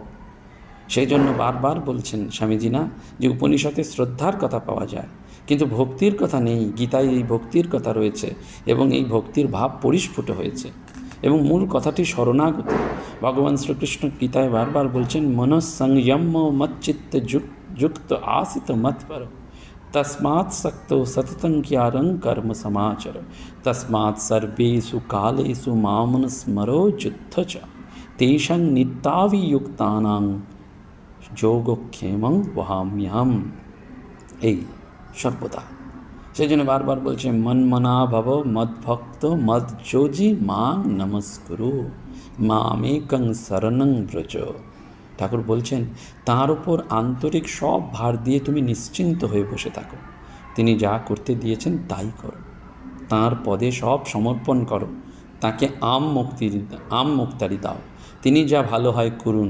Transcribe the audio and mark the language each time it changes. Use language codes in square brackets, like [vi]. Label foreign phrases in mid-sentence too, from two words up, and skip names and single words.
[bn] সেই জন্য বারবার বলছেন স্বামীজি না, যে উপনিষদে শ্রদ্ধার কথা পাওয়া যায় কিন্তু ভক্তির কথা নেই। গীতায় এই ভক্তির কথা রয়েছে এবং এই ভক্তির ভাব পরিস্ফুট হয়েছে এবং মূল কথাটি শরণাগতি। ভগবান শ্রীকৃষ্ণ গীতায় বারবার বলছেন, [sa] মনঃসংযম মচ্চিত্ত যুক্ত আসিত মৎপর, तस्मात् सक्तो सततं क्यारं कर्म समाचर, तस्मात् सर्वेषु कालेषु मामनुस्मरो युद्ध च, तेषां नित्याभियुक्तानां যোগক্ষেমং বহাম্যহম। [bn] এই সর্বদা সেই জন্য বারবার বলছে, [sa] মন্মনা ভব মদ্ভক্ত মদ্যোজি মাং নমস্কুরু মামেকং শরণং ব্রজ। [bn] ঠাকুর বলছেন, তাঁর ওপর আন্তরিক সব ভার দিয়ে তুমি নিশ্চিন্ত হয়ে বসে থাকো। তিনি যা করতে দিয়েছেন তাই করো, তাঁর পদে সব সমর্পণ করো, তাকে আম মুক্তারি দাও। তিনি যা ভালো হয় করুন।